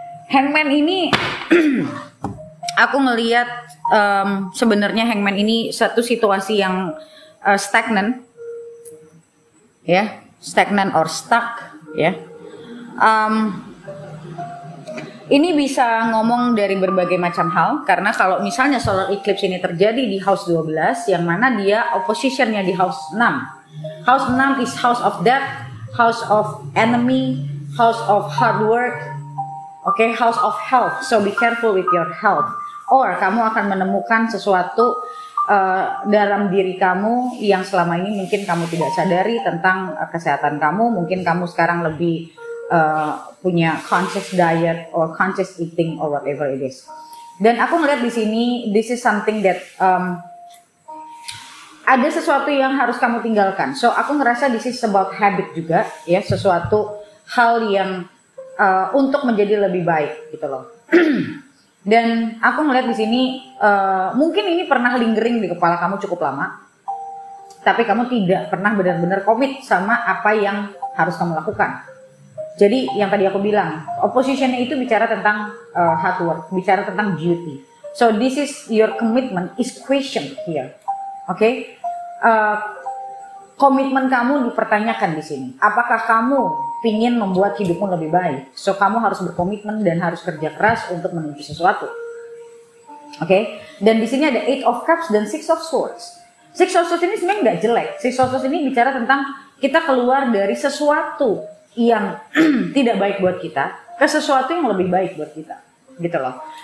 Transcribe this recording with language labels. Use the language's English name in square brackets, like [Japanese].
[Indonesian] Hangman ini aku ngelihat sebenarnya Hangman ini satu situasi yang stagnan, ya, stagnan [English] or stuck, [Indonesian] ya. Ini bisa ngomong dari berbagai macam hal, karena kalau misalnya solar eclipse ini terjadi di house 12, yang mana dia oppositionnya di house 6. [English] House 6 is house of death, house of enemy, house of hard work. Oke, house of health, so be careful with your health. [Indonesian] Or kamu akan menemukan sesuatu dalam diri kamu yang selama ini mungkin kamu tidak sadari tentang kesehatan kamu. Mungkin kamu sekarang lebih punya [English] conscious diet or conscious eating or whatever it is. [Indonesian] Dan aku ngeliat di sini, [English] this is something that [Indonesian] ada sesuatu yang harus kamu tinggalkan. So aku ngerasa [English] this is about habit [Indonesian] juga, ya, sesuatu hal yang untuk menjadi lebih baik gitu loh. Dan aku ngeliat di sini mungkin ini pernah lingering di kepala kamu cukup lama, tapi kamu tidak pernah benar-benar komit sama apa yang harus kamu lakukan. Jadi yang tadi aku bilang, oppositionnya itu bicara tentang hard work, bicara tentang duty. [English] So this is your commitment is questioned here. [Indonesian] Oke? Komitmen kamu dipertanyakan di sini. Apakah kamu ingin membuat hidupmu lebih baik? So kamu harus berkomitmen dan harus kerja keras untuk menuju sesuatu. Oke? Dan di sini ada 8 of Cups dan 6 of Swords. 6 of Swords ini sebenarnya nggak jelek. 6 of Swords ini bicara tentang kita keluar dari sesuatu yang tidak baik buat kita ke sesuatu yang lebih baik buat kita. Gitu loh.